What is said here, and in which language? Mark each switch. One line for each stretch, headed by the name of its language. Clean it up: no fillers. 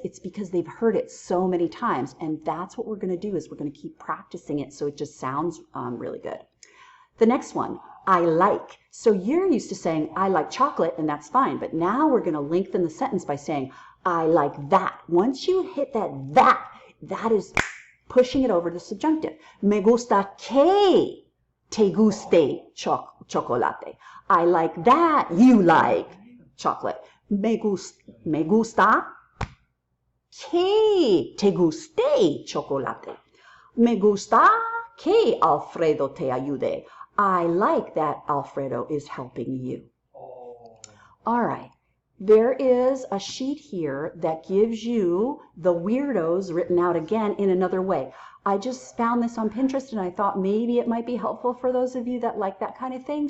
English: It's because they've heard it so many times. And that's what we're going to do is we're going to keep practicing it so it just sounds really good. The next one, I like. So you're used to saying, I like chocolate, and that's fine. But now we're going to lengthen the sentence by saying, I like that. Once you hit that is pushing it over to subjunctive.
Spanish: Me gusta que te guste chocolate.
English: I like that you like chocolate.
Spanish: Me gusta que te guste chocolate. Me gusta que Alfredo te ayude.
English: I like that Alfredo is helping you. All right. There is a sheet here that gives you the weirdos written out again in another way. I just found this on Pinterest and I thought maybe it might be helpful for those of you that like that kind of thing.